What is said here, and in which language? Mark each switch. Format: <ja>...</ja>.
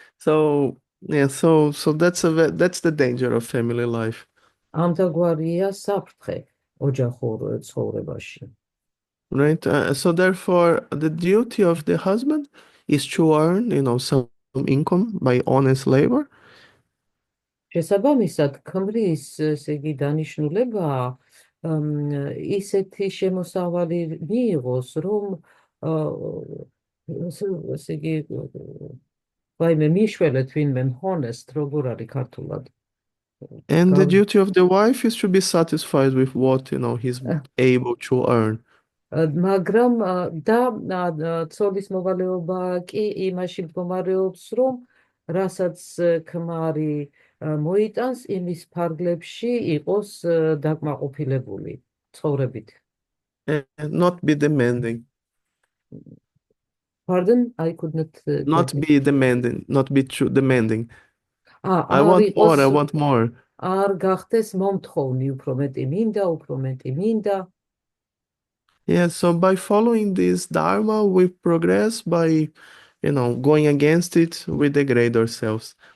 <en>So yeah, so that's the danger of family life.</en> <ka>ამდაგვარია საფრთხე ოჯახურ ცხოვრებაში.</ka> <en>Right? So therefore, the duty of the husband is to earn, some income by honest labor.</en> <ka>შესაბამისად, ქმრის, ესე იგი, დანიშნულებაა ისეთი შემოსავალი მიიღოს, რომ ესე იგი, ვაიმე მიშველეთ ვინმე honest, როგორ არის ქართულად?</ka> <en>And the duty of the wife is to be satisfied with what, he's able to earn.</en> <ka>მაგრამ და ცოლის მოვალეობა კი იმაში მდგომარეობს, რომ რასაც ქმარი მოიტანს, იმის ფარგლებში იყოს დაკმაყოფილებული ცხოვრებით.</ka> <en>And not be demanding. Pardon? I could not Not be demanding, not be too demanding. I</en> <ka>არ</ka> <en>want more.</en> <ka>არ გახდეს მომთხოვნი, უფრო მეტი მინდა.</ka> <en>Yeah, so by following this dharma, we progress. By, going against it, we degrade ourselves.</en>